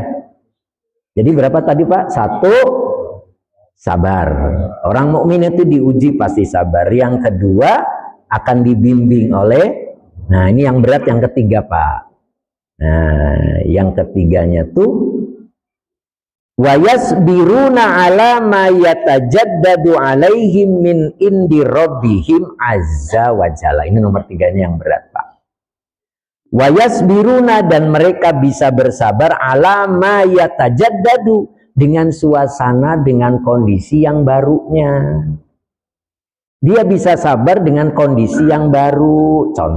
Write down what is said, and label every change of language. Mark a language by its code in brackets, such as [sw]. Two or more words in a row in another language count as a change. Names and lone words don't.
[id] Jadi berapa tadi Pak? 1, sabar. Orang mukmin itu diuji pasti sabar. Yang kedua akan dibimbing oleh, nah ini yang berat yang ketiga Pak. Nah yang ketiganya tuh [ar] ويصبرون على ما يتجدد عليهم من عند ربهم عز وجل. [id] Ini nomor 3-nya yang berat Pak. Wayasbiruna, dan mereka bisa bersabar [ar] على ما يتجدد, [id] dengan suasana, dengan kondisi yang barunya. Dia bisa sabar dengan kondisi yang baru.